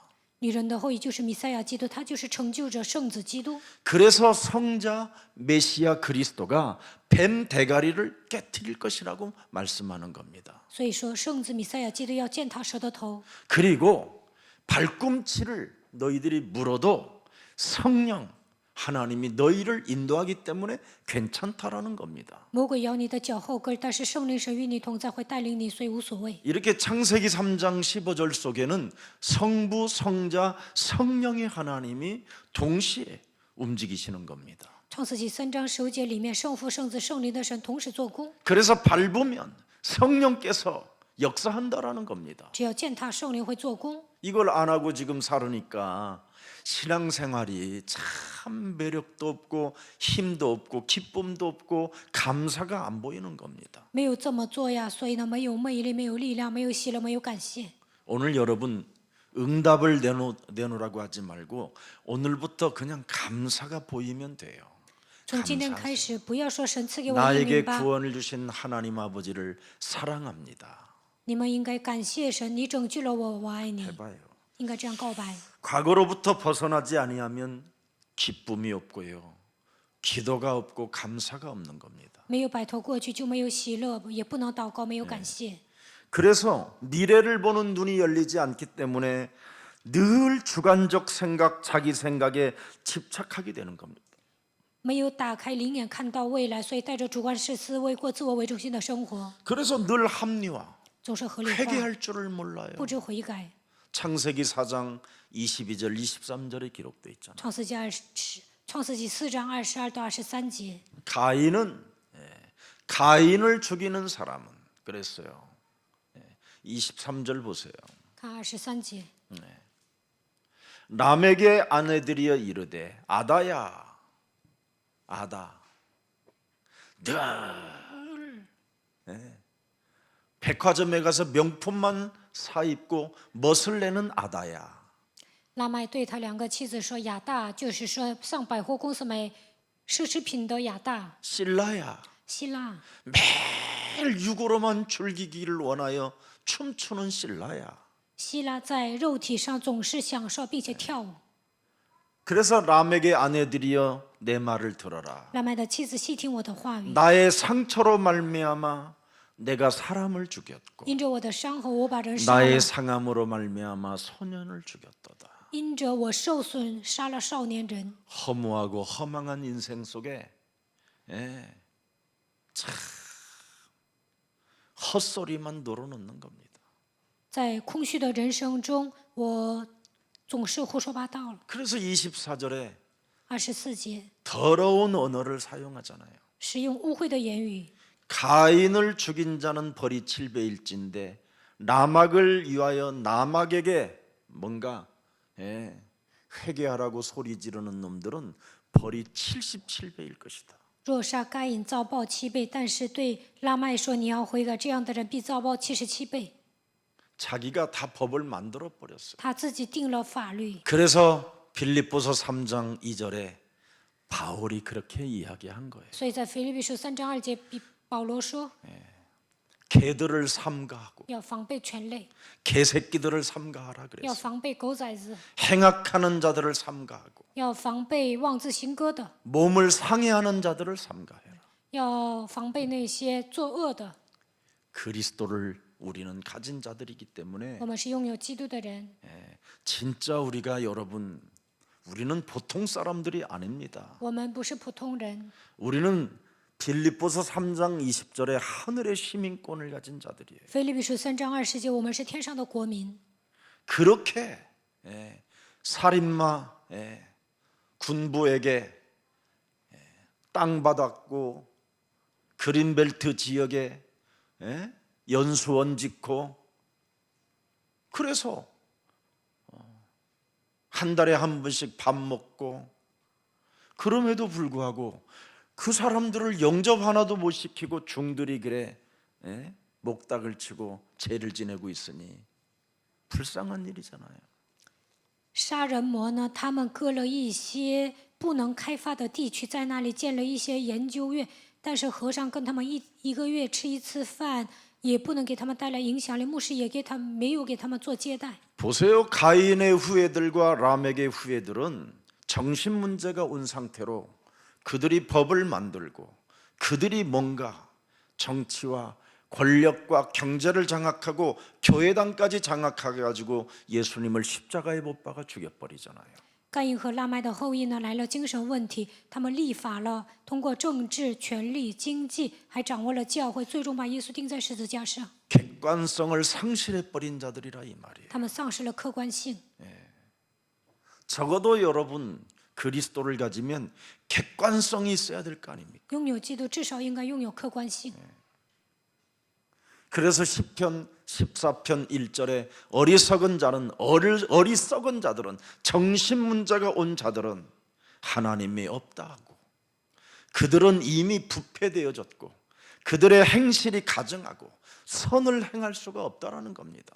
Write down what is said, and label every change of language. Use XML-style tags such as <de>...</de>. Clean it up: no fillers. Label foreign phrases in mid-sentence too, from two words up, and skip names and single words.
<zh>女人的后裔就是弥赛亚基督，他就是成就者圣子基督。</zh> <ko>그래서 성자 메시아 그리스도가 뱀 대가리를 깨뜨릴 것이라고 말씀하는 겁니다.</ko> <zh>所以说，圣子弥赛亚基督要践踏蛇的头，</zh> <ko>그리고 발꿈치를 너희들이 물어도 성령 하나님이 너희를 인도하기 때문에 괜찮다라는 겁니다.</ko> <zh>魔鬼咬你的脚后跟，但是圣灵神与你同在，会带领你，所以无所谓。</zh> <ko>이렇게 창세기 3장 15절 속에는 성부, 성자, 성령의 하나님이 동시에 움직이시는 겁니다.</ko> <zh>创世纪3章15节里面，圣父、圣子、圣灵的神同时做工，</zh> <ko>그래서 밟으면 성령께서 역사한다라는 겁니다.</ko> <zh>只要践踏，圣灵会做工。</zh> <ko>이걸 안 하고 지금 살으니까 신앙생활이 참 매력도 없고 힘도 없고 기쁨도 없고 감사가 안 보이는 겁니다.</ko> <zh>没有这么做呀，所以呢，没有魅力，没有力量，没有喜乐，没有感谢。</zh> <ko>오늘 여러분 응답을 내놓으라고 하지 말고 오늘부터 그냥 감사가 보이면 돼요.</ko> <zh>从今天开始，不要说神赐给我应</zh> <ko>나에게</ko> <zh>允吧，</zh> <ko>구원을 주신 하나님 아버지를 사랑합니다.</ko> <zh>你们应该感谢神，你拯救了我，我爱你，</zh> <ko>해봐요.</ko> <zh>应该这样告白。</zh> <ko>과거로부터 벗어나지 아니하면 기쁨이 없고요, 기도가 없고 감사가 없는 겁니다.</ko> <zh>没有摆脱过去，就没有喜乐，也不能祷告，没有感谢。</zh> <ko>그래서 미래를 보는 눈이 열리지 않기 때문에 늘 주관적 생각, 자기 생각에 집착하게 되는 겁니다.</ko> <zh>没有打开灵眼看到未来，所以带着主观式思维过自我为中心的生活，</zh> <ko>그래서 늘 합리화,</ko> <zh>总是合理化，</zh> <ko>회개할 줄을 몰라요.</ko> <zh>不知悔改。</zh> <ko>창세기 4장 22절 23절에 기록되어 있잖아요.</ko> <zh>创世纪4章22到23节，</zh> <ko>가인을 죽이는 사람은 그랬어요. 23절 보세요.</ko> <zh>看23节。</zh> <ko>람에게 아내들이여 이르되 아다야 아다 늘 백화점에 가서 명품만 사입고 멋을 내는 아다야.</ko> <zh>拉麦对他2个妻子说：“亚大，就是说上百货公司买奢侈品的亚大。</zh> <ko>실라야</ko> <zh>希拉，</zh> <ko>매일 육으로만 즐기기를 원하여 춤추는 실라야.</ko> <zh>希拉在肉体上总是享受并且跳舞。</zh> <ko>그래서 람에게 아내들이여 내 말을 들어라.</ko> <zh>拉麦的妻子细听我的话语，</zh> <ko>나의 상처로 말미암아 내가 사람을 죽였고</ko> <zh>因着我的伤痕，我把人杀了；</zh> <ko>나의 상함으로 말미암아 소년을 죽였도다.</ko> <zh>因着我受损，杀了少年人。</zh> <ko>허무하고 허망한 인생 속에 참 헛소리만 늘어놓는 겁니다.</ko> <zh>在空虚的人生中，我总是胡说八道了。</zh> <ko>그래서 24절에</ko> <zh>24节，</zh> <ko>더러운 언어를 사용하잖아요.</ko> <zh>使用污秽的言语。</zh> <ko>가인을 죽인 자는 벌이 7배일진데 라막을 위하여 라막에게 뭔가 회개하라고 소리 지르는 놈들은 벌이 77배일 것이다.</ko> <zh>若杀该隐遭报7倍，但是对拉麦说你要悔改，这样的人必遭报77倍。</zh> <ko>자기가 다 법을 만들어 버렸어요.</ko> <zh>他自己定了法律，</zh> <ko>그래서 빌립보서 3장 2절에 바울이 그렇게 이야기한 거예요.</ko> <zh>所以在腓立比书3章2节，保罗说</zh> <ko>개들을 삼가하고</ko> <zh>要防备犬类，</zh> <ko>개새끼들을 삼가하라</ko> <zh>要</zh> <ko>그랬어요.</ko> <zh>防备狗崽子，</zh> <ko>행악하는 자들을 삼가하고</ko> <zh>要防备妄自行歌的，</zh> <ko>몸을 상해하는 자들을 삼가해라.</ko> <zh>要防备那些作恶的。</zh> <ko>그리스도를 우리는 가진 자들이기 때문에</ko> <zh>我们是拥有基督的人，</zh> <ko>진짜 우리가 여러분 우리는 보통 사람들이 아닙니다.</ko> <zh>我们不是普通人。</zh> <ko>우리는 빌립보서 3장 20절에 하늘의 시민권을 가진 자들이에요.</ko> <zh>腓立比书3章20节，我们是天上的国民。</zh> <ko>그렇게 살인마 군부에게 땅 받았고 그린벨트 지역에 연수원 짓고 그래서 한 달에 한 번씩 밥 먹고 그럼에도 불구하고 그 사람들을 영접 하나도 못 시키고 중들이 그래 목닥을 치고 죄를 지내고 있으니 불쌍한 일이잖아요.</ko> <zh>杀人魔呢，他们割了一些不能开发的地区，在那里建了一些研究院，但是和尚跟他们一个月吃1次饭，也不能给他们带来影响力，牧师也没有给他们做接待。</zh> <ko>보세요. 가인의 후예들과 람에게의 후예들은 정신 문제가 온 상태로 그들이 법을 만들고 그들이 뭔가 정치와 권력과 경제를 장악하고 교회당까지 장악해 가지고 예수님을 십자가에 못 박아 죽여버리잖아요.</ko> <zh>该隐和拉麦的后裔呢，来了精神问题，他们立法了，通过政治、权力、经济，还掌握了教会，最终把耶稣钉在十字架上。</zh> <ko>객관성을 상실해 버린 자들이라 이 말이에요.</ko> <zh>他们丧失了客观性。</zh> <ko>적어도 여러분 그리스도를 가지면 객관성이 있어야 될 거 아닙니까?</ko> <zh>拥有基督，至少应该拥有客观性。</zh> <ko>그래서 시편 14편 1절에 어리석은 자는 어리석은 자들은 정신 문제가 온 자들은 하나님이 없다 하고 그들은 이미 부패되어졌고 그들의 행실이 가증하고 선을 행할 수가 없다라는 겁니다.</ko>